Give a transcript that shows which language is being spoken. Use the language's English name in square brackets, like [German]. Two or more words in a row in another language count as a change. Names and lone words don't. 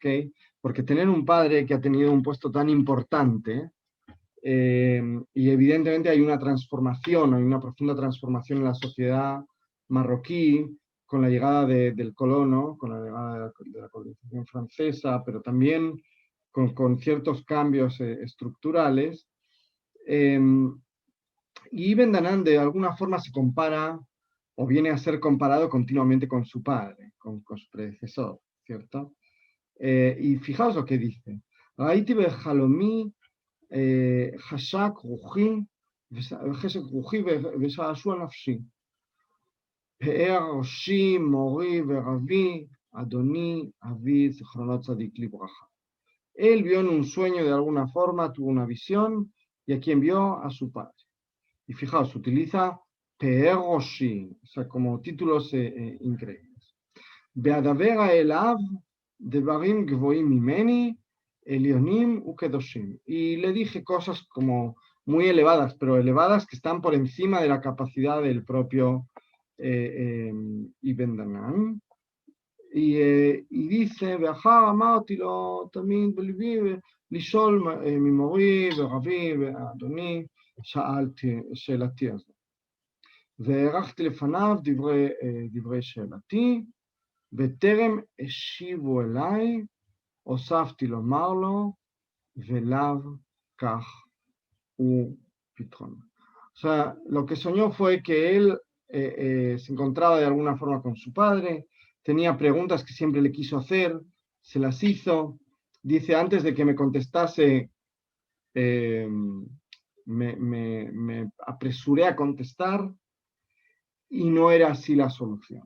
[Spanish] Porque tener un padre que ha tenido un puesto tan importante, y evidentemente hay una transformación, hay una profunda transformación en la sociedad marroquí con la llegada del colono, con la llegada de la colonización francesa, pero también con ciertos cambios estructurales. Y Ibn Danan de alguna forma se compara o viene a ser comparado continuamente con su padre, con su predecesor, ¿cierto? Y fijaos lo que dice. [Hebrew] ראיתי בחלומי חשק רוחי ושעשוע נפשי. פאר ראשי, מורי ורבי, אדוני, אבי, זיכרונו צדיק לברכה. [Spanish] Él vio en un sueño de alguna forma, tuvo una visión, y a quien vio a su padre. Y fijaos, utiliza Peeroshi, o sea, como títulos increíbles. [Hebrew] בדברי אליו דברים גבוהים ממני, עליונים וקדושים. [Spanish] Y le dije cosas como muy elevadas, pero elevadas que están por encima de la capacidad del propio Ibn Danan. Y dice, [Hebrew] ואחר אמרתי לו תמיד בליבי, לשאול ממורי ורבי ואדוני, שאלתי הזאת. והערכתי לפניו דברי שאלתי, בטרם השיבו אליי, הוספתי לומר לו, ולאו כך הוא פתרון. [Spanish] O sea, lo que soñó fue que él se encontraba de alguna forma con su padre, tenía preguntas que siempre le quiso hacer, se las hizo. Dice, antes de que me contestase, me apresuré a contestar, y no era así la solución.